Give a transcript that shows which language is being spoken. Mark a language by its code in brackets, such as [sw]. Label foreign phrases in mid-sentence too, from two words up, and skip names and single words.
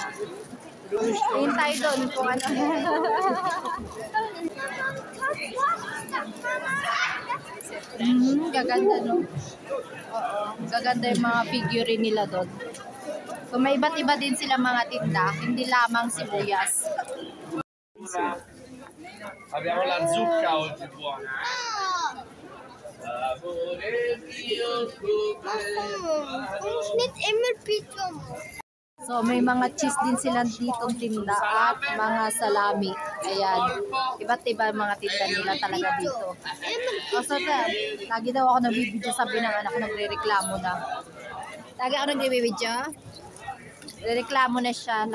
[tl] Tingin tayo doon kung ano. Gaganda, no? Oo. Gaganda yung mga figurine nila doon. So, may iba't iba din sila mga tinda. Hindi lamang sibuyas. [it] Abbiamo la zucca oggi buona. [de] Nicht immer Pizza. [tl] So, may mga cheese din sila ditong tinda at mga salami. Ayan. Iba't iba mga tinda nila talaga dito. So, lagi daw ako nagbibideo, sabi ng anak ko, nagre-reklamo na. Lagi ako nagbibideo. Reklamo na siya.